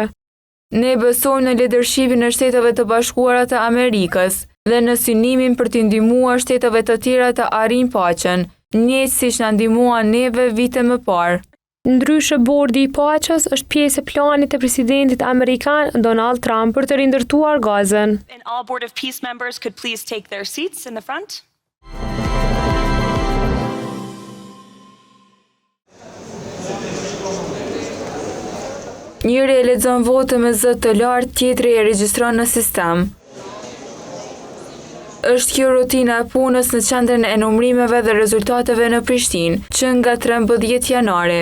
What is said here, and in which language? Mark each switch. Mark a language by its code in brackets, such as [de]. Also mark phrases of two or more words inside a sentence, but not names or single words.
[sq] Ne besojmë në lidershipin e Shteteve të Bashkuara të Amerikës dhe në synimin për t'i ndihmuar shteteve të tjera të arrijnë paqen, njëjtë siç na ndihmuan neve vite më parë. Ndryshe, Bordi i Paqes është pjesë e planit të presidentit amerikan Donald Trump për të rindërtuar Gazën. [en] And all Board of Peace members could please take their seats in the front. [sq] Njëri e lexon votën me zë të lartë, tjetri e regjistron në sistem. Është kjo rutina e punës në qendrën e numërimeve dhe rezultateve në Prishtinë, që nga 13 janari.